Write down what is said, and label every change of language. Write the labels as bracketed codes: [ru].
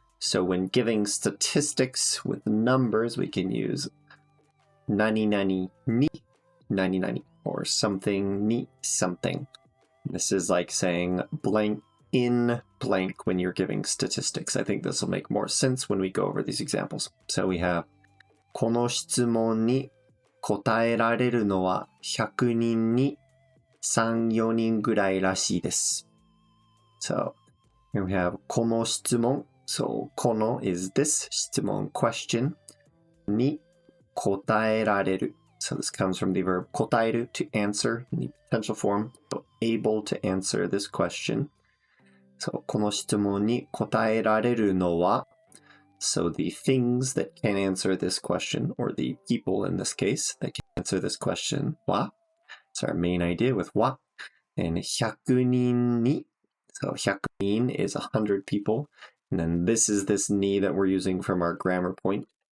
[en] So when giving statistics with numbers, we can use nani nani ni nani nani or something ni something. This is like saying blank in blank when you're giving statistics. I think this will make more sense when we go over these examples. So we have [ja] この質問に答えられるのは100人に3、4人ぐらいらしいです。 [en] So here we have [ja] この質問. [en] So この is this 質問 question に答えられる. So this comes from the verb 答える to answer in the potential form, so able to answer this question. So [ja] この質問に答えられるのは [en] so the things that can answer this question, or the people in this case that can answer this question は it's our main idea with は and 100人に so 100人 is 100 people, and then this is this ni that we're using from our grammar point.